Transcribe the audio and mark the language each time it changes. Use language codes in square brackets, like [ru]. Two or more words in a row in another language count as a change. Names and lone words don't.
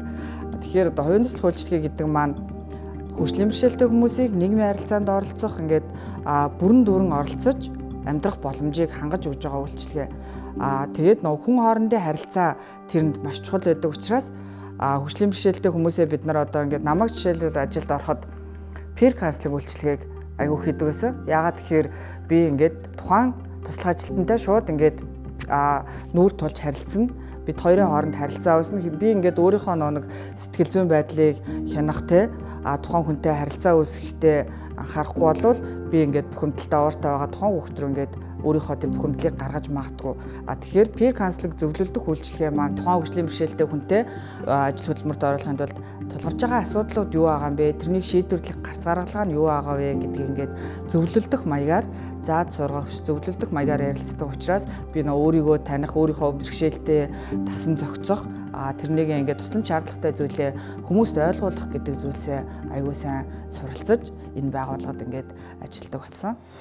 [mn] Тэгэхээр хувийн туслах үйлчилгээ гэдэг маань хөгжлийн бэрхшээлтэй хүмүүсийг нийгмийн харилцаанд оролцох ингээд бүрэн дүүрэн оролцож амьдрах боломжийг хангаж өгж байгаа үйлчилгээ. Тэгээд хүн хоорондын харилцаа тэрэнд маш чухал байдаг учраас хөгжлийн бэрхшээлтэй хүмүүсээ бид нар ингээд намайг жишээлбэл ажилд ороход [en] peer counseling [mn] үйлчилгээг аягүй хийдэг байсан. Яагаад тэгэхээр би ингээд тухайн туслах ажилтнтай шууд ингээд нүүр тулж харилцсан. Бид хоёрын хооронд харилцаа үүснэ. Би ингээд өөрийнхөө нэг сэтгэл зүйн байдлыг хянах тухайн хүнтэй харилцаа үүсгэхдээ анхаарахгүй болвол би ингээд бухимдалтай ууртай байгаа тухайн хүүхд рүү ингээд өөрийнхөө тэр бухимдлыг гаргаж магадгүй. Тэгэхээр [en] peer counseling [mn] зөвлөлдөх үйлчилгээ маань тухайн хөгжлийн бэрхшээлтэй хүнтэй ажил хөдөлмөрт оруулахын тулд тулгарч байгаа асуудлууд юу байгаа юм бэ? Тэрнийг шийдвэрлэх гарц гаргалгаа нь юу байгаа вэ гэдгийг ингээд зөвлөлдөх маягаар зааж сургах, зөвлөлдөх маягаар ярилцдаг учраас би өөрийгөө таних, өөрийнхөө бэрхшээлтэй тасан зохицох тэрнийг ингээд тусламж шаардлагатай зүйлээ хүмүүст ойлгуулах гэдэг зүйлсээ аягүй сайн суралцаж энэ байгууллагад ингээд ажилладаг болсон.